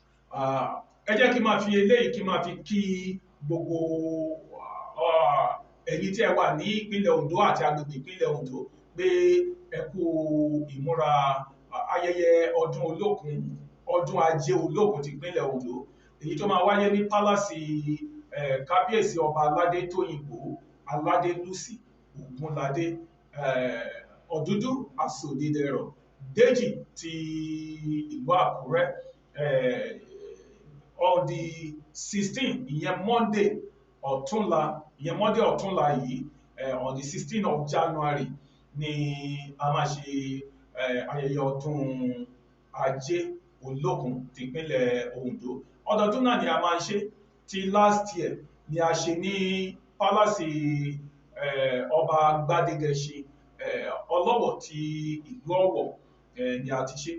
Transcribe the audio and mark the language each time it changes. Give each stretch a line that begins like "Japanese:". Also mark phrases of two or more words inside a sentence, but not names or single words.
Yoruba: Ah, ẹ jẹ́ kí n máa fi eléyìí kí n máa fi kí gbogbo, ah, ẹ̀yin tí ẹ wà ní ìpínlẹ̀ Ondo àti agbègbè ìpínlẹ̀ Ondo pé ẹ kú ìmúra ayẹyẹ ọdún Olókun, ọdún Ajé Olókun ti ìpínlẹ̀ Ondo, èyí tó máa wáyé ní Pálásì, eh, Kábíyèsí Ọba Aládé Tóyìnbó Aládé Lucy Ògúnládé, eh, Ọ̀dúndún Àsòdìdẹrọ̀ Déjì ti ìlú Àkúrẹ́, eh,
English: on the sixteen,
Yoruba: ìyẹn Monday ọ̀túnla, ìyẹn Monday ọ̀túnla yìí, eh,
English: on the sixteen of January
Yoruba: ni a máa ṣe, eh, ayẹyẹ ọdún Ajé Olókun ti ìpínlẹ̀ Ondo. Ọdọọdún náà ni a máa ń ṣe. Ti
English: last year
Yoruba: ni a ṣe ní Pálásì, eh, Ọba Gbádégẹṣin, eh, Ọlọ́wọ̀ ti ìlú Ọ̀wọ̀, eh, ni a ti ṣe.